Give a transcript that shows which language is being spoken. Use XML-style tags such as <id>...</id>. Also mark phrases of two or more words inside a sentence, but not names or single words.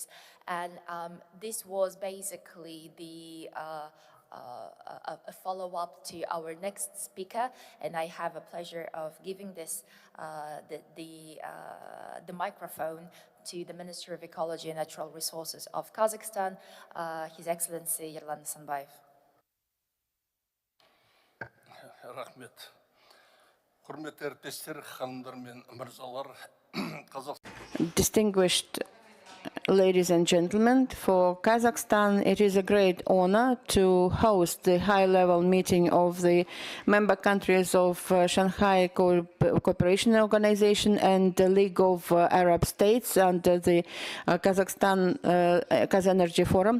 <en>And this was basically a follow-up to our next speaker, and I have a pleasure of giving this the microphone to the Minister of Ecology and Natural Resources of Kazakhstan, His Excellency Yerlan Sanbayev.</en> <kk>Рахмет. Құрметті әріптестер, ханымдар мен мырзалар,</kk> <en>Distinguished ladies and gentlemen, for Kazakhstan, it is a great honor to host the high-level meeting of the member countries of Shanghai Cooperation Organization and the League of Arab States under the Kazakhstan Kazenergy Forum.</en>